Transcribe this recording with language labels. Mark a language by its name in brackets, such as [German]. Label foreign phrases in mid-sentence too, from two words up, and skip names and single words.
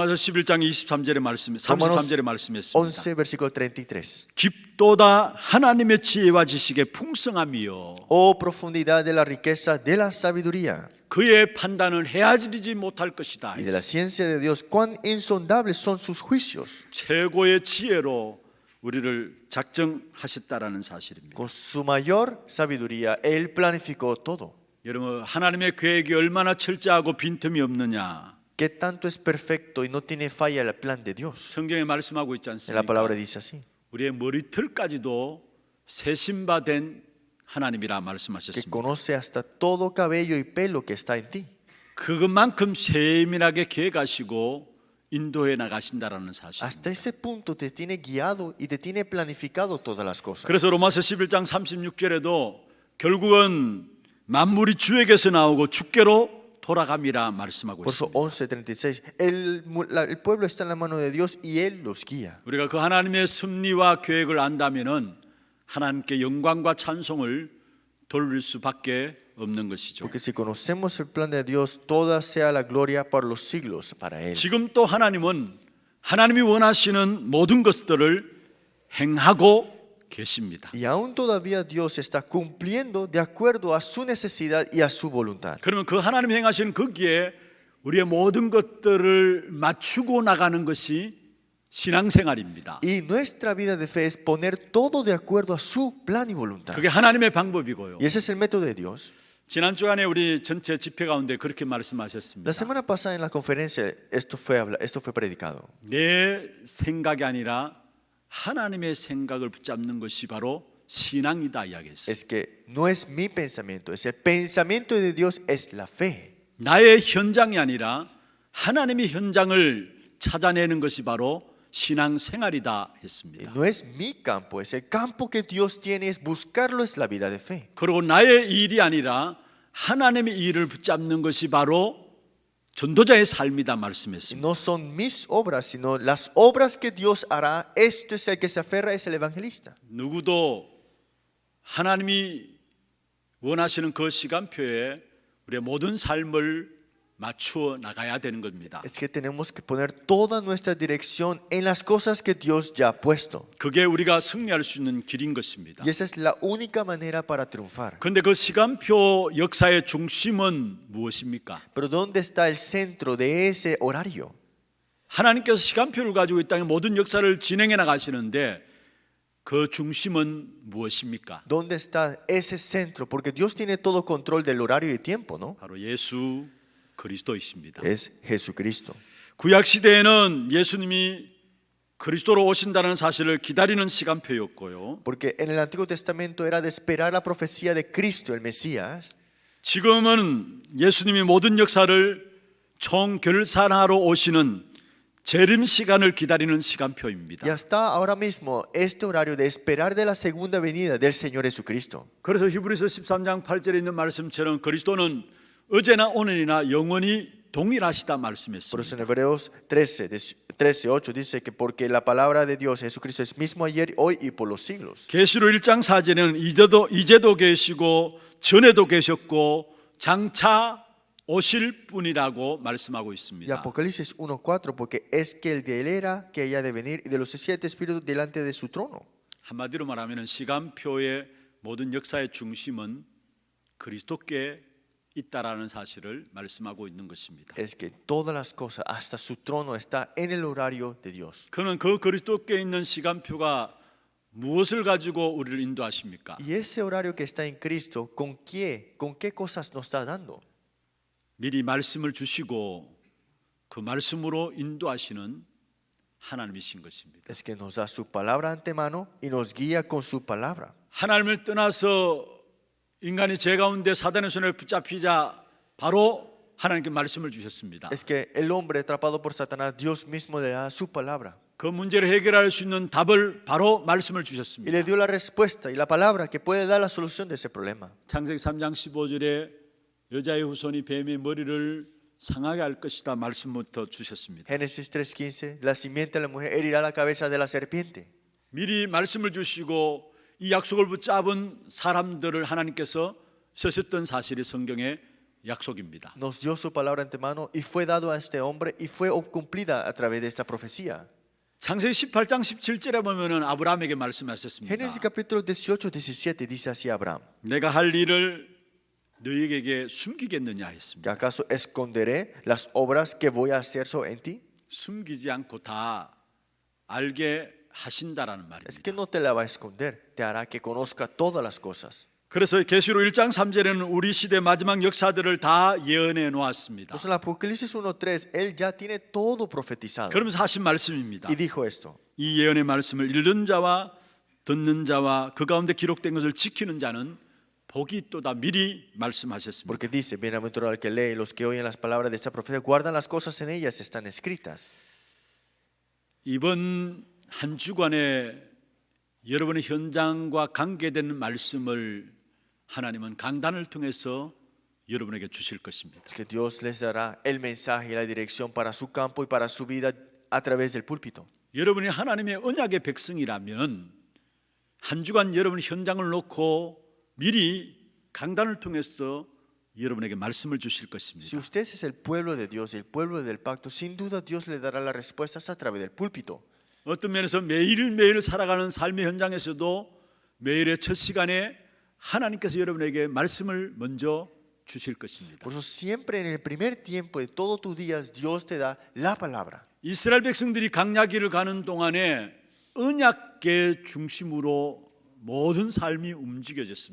[Korean] 로마서 11장 33절에 말씀했습니다. [Spanish] 11, versículo 33. [Korean] 깊도다 하나님의 지혜와 지식의 풍성함이요 [Spanish] Oh profundidad de la riqueza de la sabiduría [Korean] 그의 판단은 헤아리지 못할 것이다. [Spanish] y de la ciencia de Dios, cuán insondables son sus juicios. [Korean] 최고의 지혜로 우리를 작정하셨다라는 사실입니다. [Spanish] Con su mayor sabiduría, Él planificó todo. [Korean] 여러분, 하나님의 계획이 얼마나 철저하고 빈틈이 없느냐? [Spanish] Que tanto es perfecto y no tiene falla el plan de Dios. [Korean] 성경에 말씀하고 있지 [Spanish] En la [Korean] 않습니까? [Spanish] palabra dice así, [Korean] 우리의 머리털까지도 세심바된 하나님이라 que 말씀하셨습니다. [Spanish] conoce hasta todo cabello y pelo que está en ti. [Korean] 그것만큼 세밀하게 계획하시고 인도해 나가신다라는 사실. [Spanish] Hasta ese punto te tiene guiado y te tiene planificado todas las cosas. [Korean] 그래서 로마서 11장 36절에도 결국은 만물이 주에게서 나오고 주께로 돌아감이라 말씀하고 [Spanish] Por eso [Korean] 있습니다. [Spanish] 11:36, el pueblo está en la mano de Dios y Él los guía. [Korean] 우리가 그 하나님의 섭리와 계획을 안다면은 하나님께 영광과 찬송을 돌릴 수밖에 없는 것이죠. [Spanish] Porque si conocemos el plan de Dios, toda sea la gloria por los siglos para Él. [Korean] 지금 또 하나님은 하나님이 원하시는 모든 것들을 행하고 계십니다. [Spanish] Y aún todavía Dios está cumpliendo de acuerdo a su necesidad y a su voluntad. [Korean] 그러면 그 하나님이 행하시는 거기에 우리의 모든 것들을 맞추고 나가는 것이 신앙생활입니다. [Spanish] Y nuestra vida de fe es poner todo de acuerdo a su plan y voluntad. [Korean] 그게 하나님의 방법이고요. [Spanish] Y ese es el método de Dios. [Korean] 지난 주간에 우리 전체 집회 가운데 그렇게 La 말씀하셨습니다. [Spanish] semana pasada en la conferencia esto fue predicado. [Korean] 내 생각이 아니라 하나님의 생각을 붙잡는 것이 바로 신앙이다 이야기했어요. [Spanish] Es que no es mi pensamiento, es el pensamiento de Dios, es la fe. [Korean] 나의 현장이 아니라 하나님의 현장을 찾아내는 것이 바로 신앙생활이다 Y 했습니다. [Spanish] no es mi campo, es el campo que Dios tiene, es buscarlo, es la vida de fe. [Korean] 그리고 나의 일이 아니라 하나님의 일을 붙잡는 것이 바로 전도자의 삶이다 Y 말씀했습니다. [Spanish] no son mis obras, sino las obras que Dios hará. Esto es el que se aferra, es el evangelista. [Korean] 누구도 하나님이 원하시는 그 시간표에 우리의 모든 삶을 맞추어 나가야 되는 겁니다. [Spanish] Es que tenemos que poner toda nuestra dirección en las cosas que Dios ya ha puesto. [Korean] 그게 우리가 승리할 수 있는 길인 것입니다. [Spanish] Y esa es la única manera para triunfar. [Korean] 그런데 그 시간표 역사의 중심은 무엇입니까? [Spanish] Pero ¿dónde está el centro de ese horario? [Korean] 하나님께서 시간표를 가지고 이 땅의 모든 역사를 진행해 나가시는데 그 중심은 무엇입니까? [Spanish] ¿Dónde está ese centro? Porque Dios tiene todo control del horario y tiempo, ¿no? [Korean] 바로 예수 그리스도이십니다. [Spanish] Es Jesucristo. [Korean] 구약 시대에는 예수님이 그리스도로 오신다는 사실을 기다리는 시간표였고요. [Spanish] Porque en el Antiguo Testamento era de esperar la profecía de Cristo, el Mesías. [Korean] 지금은 예수님이 모든 역사를 총결산하러 오시는 재림 시간을 기다리는 시간표입니다. [Spanish] Y hasta ahora mismo este horario de esperar de la segunda venida del Señor Jesucristo. [Korean] 그래서 히브리서 13장 8절에 있는 말씀처럼 그리스도는 어제나 오늘이나 영원히 동일하시다 [Spanish] Por eso en [Korean] 말씀했습니다. [Spanish] Hebreos 13:8 dice que porque la palabra de Dios Jesucristo es mismo ayer, hoy y por los siglos. [Korean] 계시록 1장 4절에는 이제도 계시고 전에도 계셨고 장차 오실 분이라고 말씀하고 Y 있습니다. [Spanish] Apocalipsis 1:4 porque es que el de él era que haya de venir y de los 7 espíritus delante de su trono. [Korean] 한마디로 말하면 시간표의 모든 역사의 중심은 그리스도께 있다라는 사실을 말씀하고 있는 것입니다. [Spanish] Es que todas las cosas, hasta su trono, está en el horario de Dios. [Korean] 그는 그 그리스도께 있는 시간표가 무엇을 가지고 우리를 인도하십니까? [Spanish] Y ese horario que está en Cristo, con qué cosas nos está dando? [Korean] 미리 말씀을 주시고 그 말씀으로 인도하시는 하나님이신 것입니다. [Spanish] Es que nos da su palabra antemano y nos guía con su palabra. [Korean] 하나님을 떠나서 인간이 죄 가운데 사단의 손에 붙잡히자 바로 하나님께 말씀을 주셨습니다. [Spanish] Es que el hombre atrapado por Satanás, Dios mismo le da su palabra [Korean] 그 문제를 해결할 수 있는 답을 바로 말씀을 y 주셨습니다. [Spanish] le dio la respuesta y la palabra que puede dar la solución de ese problema. [Korean] 창세기 3장 15절에 여자의 후손이 뱀의 머리를 상하게 할 것이다 말씀부터 주셨습니다. [Spanish] Génesis 3:15, la simiente de la mujer herirá la cabeza de la serpiente. [Korean] 미리 말씀을 주시고 이 약속을 붙잡은 사람들을 하나님께서 쓰셨던 사실이 성경의 약속입니다. [Spanish] Nos dio su palabra antemano y fue dado a este hombre y fue cumplida a través de esta profecía. [Korean] 창세기 18장 17절에 보면은 아브라함에게 말씀하셨습니다. [Spanish] Génesis capítulo 18:17 dice así a Abraham: [Korean] 내가 할 일을 너희에게 숨기겠느냐 ¿Que 했습니다. [Spanish] acaso esconderé las obras que voy a hacer en ti? [Korean] 숨기지 않고 다 알게 하신다라는 [Spanish] Es que [Korean] 말입니다. [Spanish] no te la va a esconder, te hará que conozca todas las cosas. [Korean] 그래서 계시록 1장 3절에는 우리 시대 마지막 역사들을 다 예언해 놓았습니다. [Spanish] Entonces en Apocalipsis 1:3 él ya tiene todo profetizado [Korean] 그러면서 하신 말씀입니다. [Spanish] y dijo esto: [Korean] 이 예언의 말씀을 읽는 자와 듣는 자와 그 가운데 기록된 것을 지키는 자는 복이 있도다 미리 말씀하셨습니다. [Spanish] porque dice, bienaventurado el que lee y los que oyen las palabras de esta profecía guardan las cosas en ellas están escritas. [Korean] 이번 한 주간에 여러분의 현장과 관계된 말씀을 하나님은 강단을 통해서 여러분에게 주실 것입니다. [Spanish] Es que Dios les dará el mensaje y la dirección para su campo y para su vida a través del púlpito. [Korean] 여러분이 하나님의 언약의 백성이라면 한 주간 여러분 현장을 놓고 미리 강단을 통해서 여러분에게 말씀을 주실 Si 것입니다. [Spanish] usted es el pueblo de Dios, el pueblo del pacto, sin duda Dios le dará las respuestas a través del púlpito. [Korean] 어떤 면에서 매일매일 살아가는 삶의 현장에서도 매일의 첫 시간에 하나님께서 여러분에게 말씀을 먼저 주실 것입니다. [Spanish] Por eso siempre en el primer tiempo de todos tus días Dios te da la palabra. [Korean] 이스라엘 백성들이 광야길을 가는 동안에 언약계 중심으로 모든 삶이 움직여졌습니다.